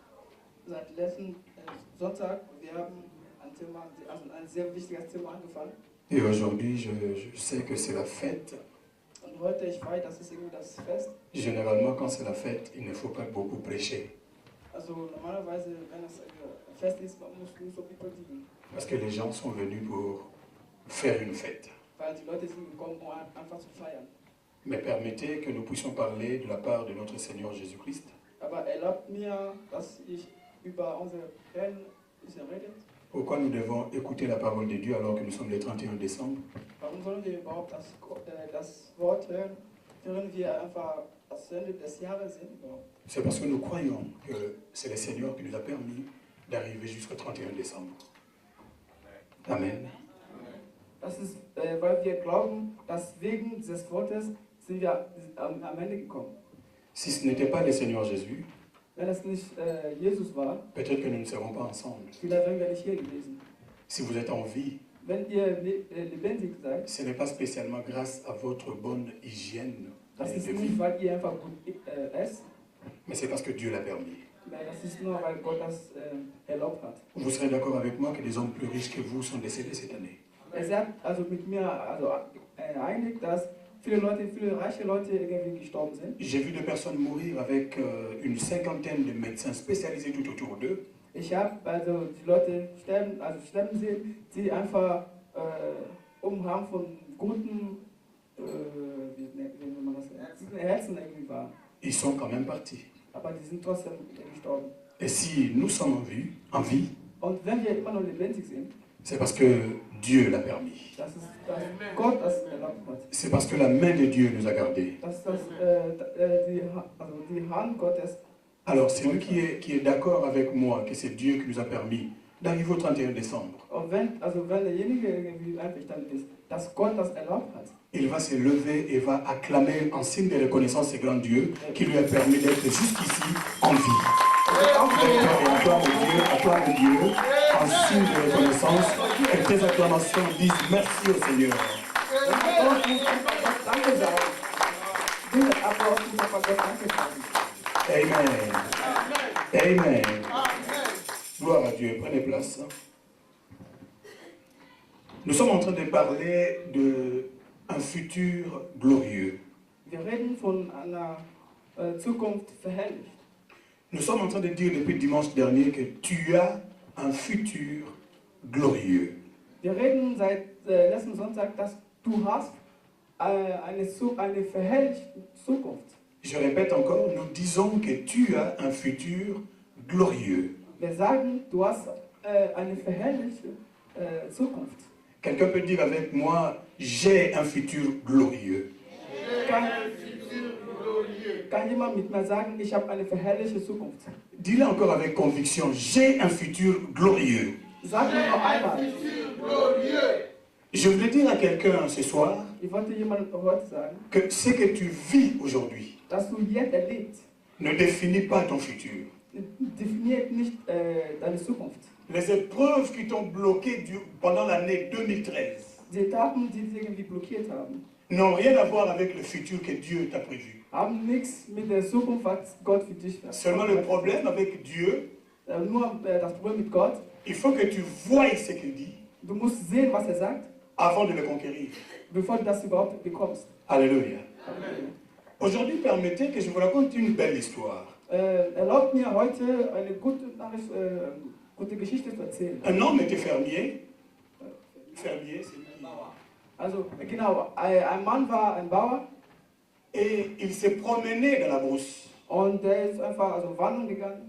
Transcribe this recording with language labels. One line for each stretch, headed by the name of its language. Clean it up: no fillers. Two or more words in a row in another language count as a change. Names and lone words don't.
German: Seit letzten Sonntag, wir haben ein Thema, also ein sehr wichtiges Thema angefangen.
French: Et aujourd'hui, je sais que c'est la fête.
German: Und heute, ich weiß, das ist irgendwie das Fest.
French: Généralement, quand c'est la fête, il ne faut pas beaucoup prêcher.
German: Also normalerweise, wenn es ein Fest ist, man muss nicht so viel predigen.
French: Parce que les gens sont venus pour faire une fête.
German: Weil die Leute sind gekommen, um einfach zu feiern.
French: Mais permettez que nous puissions parler de la part de notre Seigneur Jésus-Christ.
German: Aber erlaubt mir, dass ich über unsere Herrn rede.
French: Pourquoi nous devons écouter la parole de Dieu alors que nous sommes le 31 décembre?
German: Warum sollen wir überhaupt das Wort hören, während wir einfach das Ende des Jahres sind?
French: C'est parce que nous croyons que c'est le Seigneur qui nous a permis d'arriver jusqu'au 31 décembre. Amen.
German: Das ist, weil wir glauben, dass wegen dieses Wortes sind wir am Ende gekommen.
French: Si ce n'était pas le Seigneur Jésus,
German: Wenn es nicht Jesus war,
French: peut-être que nous ne serons pas ensemble.
German: vielleicht wären wir nicht hier gewesen.
French: Si vous êtes en vie,
German: Wenn ihr lebendig seid,
French: ce n'est pas spécialement grâce à votre bonne hygiène
German: das ist
French: de vie,
German: nicht, weil ihr einfach gut esst,
French: mais c'est parce que Dieu l'a permis.
German: das ist nur, weil Gott das erlaubt hat.
French: Vous serez d'accord avec moi que des hommes plus riches que vous sont décédés cette année.
German: Er sagt also mit mir einig, dass viele reiche Leute irgendwie gestorben sind.
French: J'ai vu des personnes mourir avec une cinquantaine de médecins spécialisés tout autour d'eux.
German: Ich habe also die Leute sterben sehen, die einfach haben von guten Herzen irgendwie waren.
French: ils sont quand même partis.
German: Aber die sind trotzdem gestorben.
French: Et si nous sommes en vie,
German: Und wenn wir immer noch lebendig sind,
French: c'est parce que Dieu l'a permis.
German: das ist, dass Gott das erlaubt hat.
French: C'est parce que la main de Dieu nous a gardés.
German: Dass das, die Hand Gottes.
French: Alors, celui qui est d'accord avec moi que c'est Dieu qui nous a permis d'arriver au 31 décembre,
German: Und wenn derjenige irgendwie einverstanden ist, dass Gott das erlaubt hat,
French: il va se lever et va acclamer en signe de reconnaissance ce grand Dieu qui lui a permis d'être jusqu'ici en vie. Et acclame Dieu en signe de reconnaissance et tes acclamations disent merci au Seigneur.
German: Gott muss einfach Danke sagen. Dieser Applaus muss einfach Gott Danke sagen.
French: Amen. Amen. Gloire à Dieu. Prenez place. Nous sommes en train de parler d'un futur glorieux.
German: Wir reden von einer Zukunft verherrlicht.
French: Nous sommes en train de dire depuis dimanche dernier que tu as un futur glorieux.
German: Wir reden seit letzten Sonntag, dass du hast eine verherrlichte Zukunft.
French: Je répète encore, nous disons que tu as un futur glorieux.
German: Wir sagen, du hast eine verherrlichte Zukunft.
French: Quelqu'un peut dire avec moi, j'ai un futur glorieux.
German: Kann jemand mit mir sagen, ich habe eine verherrlichte Zukunft?
French: Dis-le encore avec conviction, j'ai un futur glorieux.
German: Sag mir noch einmal.
French: Je voulais dire à quelqu'un ce soir
German: Ich wollte jemandem heute sagen,
French: que ce que tu vis aujourd'hui
German: dass du jetzt erlebst,
French: ne définit pas ton futur.
German: definiert nicht deine Zukunft.
French: Les épreuves qui t'ont bloqué pendant l'année 2013
German: Die Etappen, die dich irgendwie blockiert haben,
French: n'ont rien à voir avec le futur que Dieu t'a prévu.
German: haben nichts mit der Zukunft, was Gott für dich hat.
French: Seulement le problème avec Dieu,
German: Nur das Problem mit Gott,
French: il faut que tu voies ce qu'il dit
German: du musst sehen, was er sagt,
French: avant de le conquérir.
German: bevor du das überhaupt bekommst.
French: Alléluia. Aujourd'hui, permettez que je vous raconte une belle histoire.
German: Erlaubt mir heute eine gute Geschichte zu erzählen.
French: Un homme était fermier. Fermier, c'est lui.
German: Also genau, ein Mann war ein Bauer
French: Et il s'est promené dans la brousse.
German: und der ist einfach wandern gegangen.